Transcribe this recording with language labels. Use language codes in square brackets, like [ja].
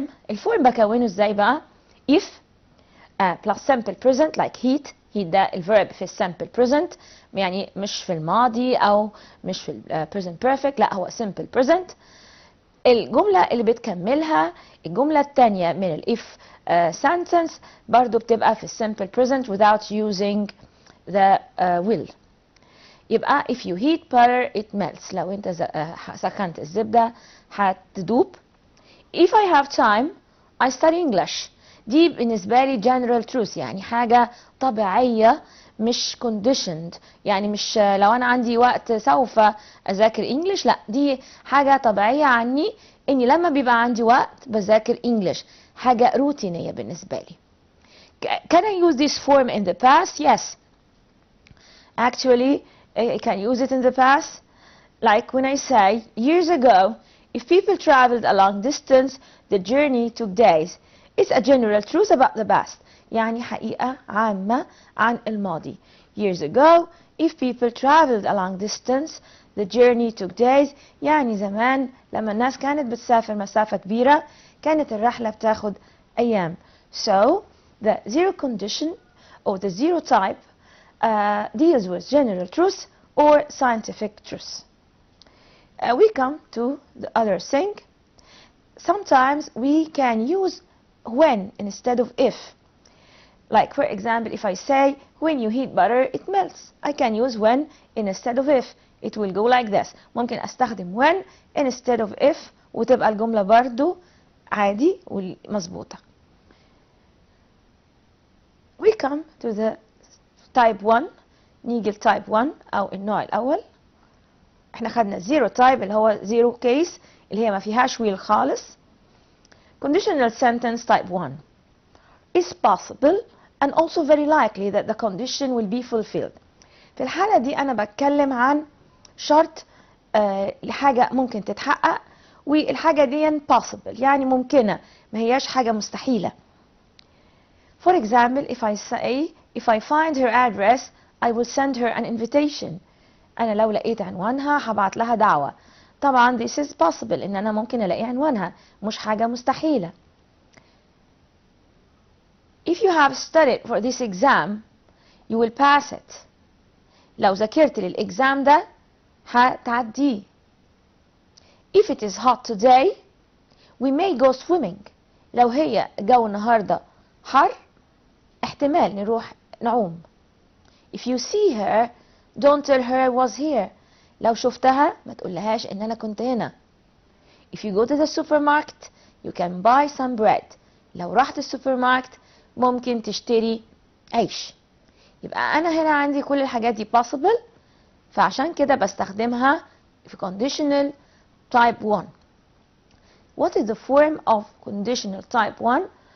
[ar] الفورم بكونه ازاي بقى؟ [en] if plus simple present like heat [ar] ده الفيرب في [en] simple present [ar] يعني مش في الماضي أو مش في [en] present perfect، [ar] لا هو [en] simple present. [ar] الجملة اللي بتكملها الجملة الثانية من ال if sentence برضو بتبقى في simple present [en] without using the will. [ar] يبقى [en] if you heat butter it melts. [ar] لو انت سخنت الزبدة هتدوب. [en] If I have time I study English. [ar] دي بالنسبة لي [en] general truth [ar] يعني حاجة طبيعية مش conditioned، يعني مش لو أنا عندي وقت سوف أذاكر English، لا دي حاجة طبيعية عني إني لما بيبقى عندي وقت بذاكر English، حاجة روتينية بالنسبة لي. [en] Can I use this form in the past? Yes. Actually, I can use it in the past. Like when I say, years ago, if people traveled a long distance, the journey took days. It's a general truth about the past. [ar] يعني حقيقة عامة عن الماضي. [en] Years ago, if people traveled a long distance, the journey took days. [ar] يعني زمان لما الناس كانت بتسافر مسافة كبيرة كانت الرحلة بتاخد أيام. [en] So, the zero condition or the zero type deals with general truth or scientific truth. We come to the other thing. Sometimes we can use when instead of if. Like for example, if I say when you heat butter it melts, I can use when instead of if. It will go like this. [ar] ممكن استخدم [en] when instead of if [ar] وتبقى الجملة برضو عادي ومظبوطة. [en] We come to the type 1. [ar] نيجي type 1 أو النوع الأول. احنا خدنا [en] zero type [ar] اللي هو [en] zero case [ar] اللي هي ما فيهاش will خالص. [en] Conditional sentence type 1. It's possible and also very likely that the condition will be fulfilled. [ar] في الحالة دي أنا بتكلم عن شرط لحاجة ممكن تتحقق والحاجة دي possible يعني ممكنة ما هياش حاجة مستحيلة. [en] For example, if I say if I find her address I will send her an invitation. [ar] أنا لو لقيت عنوانها هبعت لها دعوة. طبعا [en] this is possible [ar] إن أنا ممكن ألاقي عنوانها، مش حاجة مستحيلة. [en] If you have studied for this exam you will pass it. [ar] لو ذاكرت للإكزام ده هتعديه. [en] If it is hot today we may go swimming. [ar] لو هي جو النهاردة حر احتمال نروح نعوم. [en] If you see her don't tell her I was here. [ar] لو شفتها ما تقولهاش ان انا كنت هنا. [en] If you go to the supermarket you can buy some bread. [ar] لو رحت السوبر ماركت ممكن تشتري عيش. يبقى انا هنا عندي كل الحاجات دي possible، فعشان كده بستخدمها في [en] conditional type 1. What is the form of conditional type 1?